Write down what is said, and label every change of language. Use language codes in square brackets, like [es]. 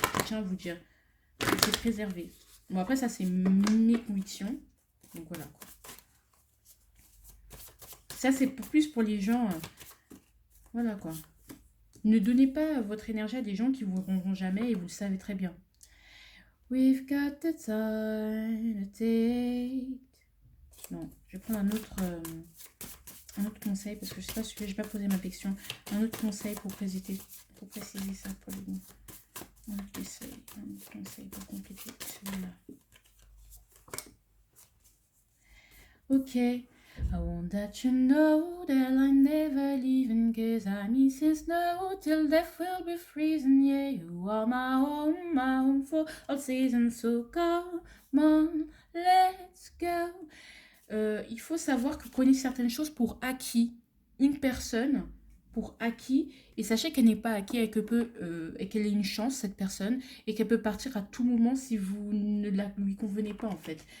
[fr] Je tiens à vous dire, c'est se préserver. Bon après ça c'est mes convictions, donc voilà quoi. Ça c'est plus pour les gens, voilà quoi. Ne donnez pas votre énergie à des gens qui vous rendront jamais et vous le savez très bien. [en] We've got the time to take. [fr] Non, je vais prendre un autre conseil parce que je sais pas celui-là, j'ai pas posé ma question. Un autre conseil pour préciser ça pour les mots. Un autre conseil pour compléter celui-là. Ok. [en] I want that you know that I never leaving, cause I need since now till death will be freezing. Yeah, you are my home for all seasons. So come on, let's go. [fr] Il faut savoir que vous prenez certaines choses pour acquis. Une personne pour acquis, et sachez qu'elle n'est pas acquis et qu'elle ait une chance, cette personne, et qu'elle peut partir à tout moment si vous ne lui convenez pas en fait.